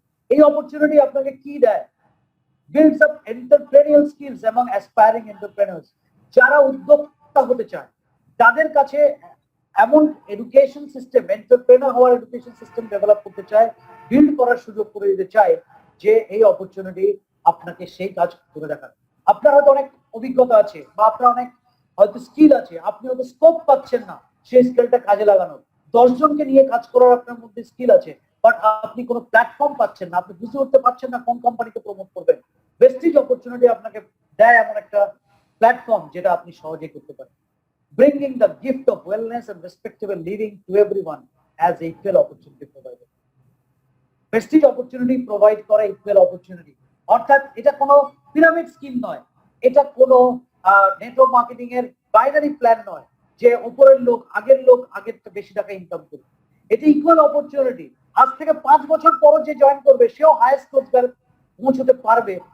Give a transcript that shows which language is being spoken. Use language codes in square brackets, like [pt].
[bn] এই অপরচুনিটি আপনাকে কি দেয়? [en] builds up entrepreneurial skills [bn] এবং অ্যাসপায়ারিং এন্টারপ্রেনার্স, যারা উদ্যোক্তা হতে চায় তাদের কাছে এমন এডুকেশন সিস্টেম, এন্টারপ্রেনার হওয়ার এডুকেশন সিস্টেম ডেভেলপ করতে চায়, বিল্ড করার সুযোগ করে দিতে চায়, যে এই অপরচুনিটি আপনাকে সেই কাজ করে দেখান। আপনার হয়তো অনেক অভিজ্ঞতা আছে বা আপনার অনেক হয়তো স্কিল আছে, আপনি হয়তো স্কোপ পাচ্ছেন না সেই স্কিলটা কাজে লাগানোর। 10 জনকে নিয়ে কাজ করার আপনার মধ্যে স্কিল আছে, বাট আপনি কোনো প্ল্যাটফর্ম পাচ্ছেন না, আপনি বুঝে উঠতে পারছেন না কোন কোম্পানিকে প্রমোট করবেন। ভেস্টিজ অপরচুনিটি আপনাকে দেয় এমন একটা প্ল্যাটফর্ম যেটা আপনি সহজেই করতে পারেন, [en] bringing the gift of wellness and respectable living to everyone as equal opportunity provider. Prestige opportunity provide [bn] করে [en] equal opportunity, [bn] অর্থাৎ এটা কোনো পিরামিড স্কিম নয়, এটা কোনো নেটওয়ার্ক মার্কেটিং এর বাইনারি প্ল্যান নয় যে উপরের লোক আগের বেশি টাকা ইনকাম করবে। এটা ইকুয়াল অপরচুনিটি। আজ থেকে 5 বছর পর যে জয়েন করবে সেও হাইয়েস্ট রোজগার পৌঁছতে পারবে।